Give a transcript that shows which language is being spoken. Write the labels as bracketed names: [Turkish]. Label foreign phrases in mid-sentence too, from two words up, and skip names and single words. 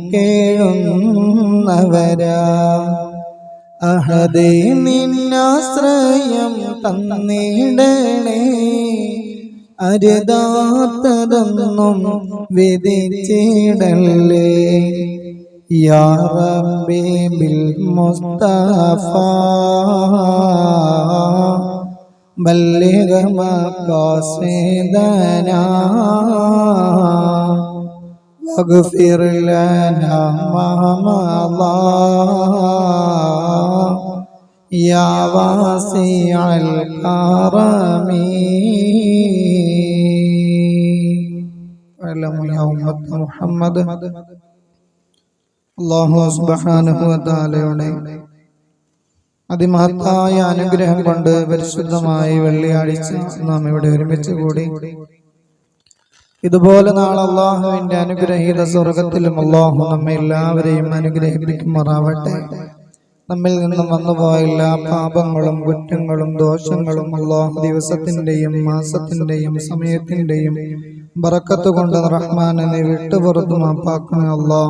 [Malayalam] കേഴുന്നവരാ അഹദേ നിന്നാശ്രയം തന്നിടണേ അരുതാത്തതൊന്നും വിധിച്ചിടല്ലേ [Arabic] يا ربي بالمصطفى بلغ مقاصدنا واغفر لنا ما مضى يا واسع الكرم اعلموا يا أمة محمد الله سبحانه وتعالى [Malayalam] അതിമഹത്തായ അനുഗ്രഹം കൊണ്ട് പരിശുദ്ധമായ വെള്ളിയാഴ്ച നാം ഇവിടെ ഒരുമിച്ച് കൂടി. ഇതുപോലെ നാളെ അള്ളാഹുവിന്റെ അനുഗ്രഹീത സ്വർഗത്തിലും അള്ളാഹു നമ്മെ എല്ലാവരെയും അനുഗ്രഹിക്കുമാറാവട്ടെ. നമ്മിൽ നിന്നും വന്നുപോയ എല്ലാ പാപങ്ങളും കുറ്റങ്ങളും ദോഷങ്ങളും അള്ളാഹു ദിവസത്തിന്റെയും മാസത്തിന്റെയും സമയത്തിന്റെയും ബറക്കത്ത് കൊണ്ട് റഹ്മാനെ നീ വിട്ടുപുറത്തു മാപ്പാക്കണേ അല്ലാഹ്.